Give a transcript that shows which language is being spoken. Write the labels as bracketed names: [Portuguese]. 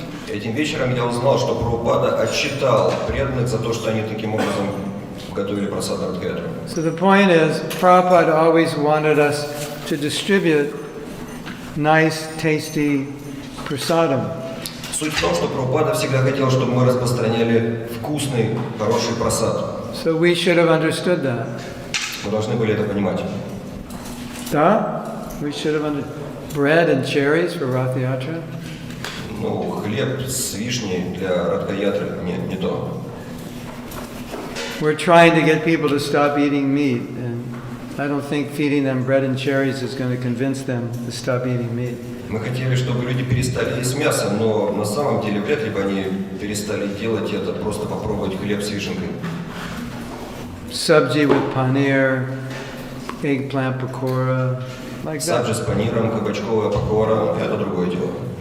[Russian] Этим вечером я узнал, что Прабхупада отчитал преданных за то, что они таким образом готовили просад на Радхаятру. [English] So the point is, Prabhupada always wanted us to distribute nice, tasty prasadam. [Russian] Суть в том, что Прабхупада всегда хотел, чтобы мы распространяли вкусный, хороший просад. [English] So we should have understood that. [Russian] Мы должны были это понимать. Да? [English] We should have understood. Bread and cherries for Rath Yatra? [Russian] Ну, хлеб с вишней для Радхаятры не то. [English] We're trying to get people to stop eating meat, and I don't think feeding them bread and cherries is going to convince them to stop eating meat. [Russian] Мы хотели, чтобы люди перестали есть мясо, но на самом деле вряд ли бы они перестали делать это, просто попробовать хлеб с вишенкой. [English] Sabji with paneer, eggplant pakora, like that. [Russian] Саджи с паниром, кабачковая пакора – это другое дело.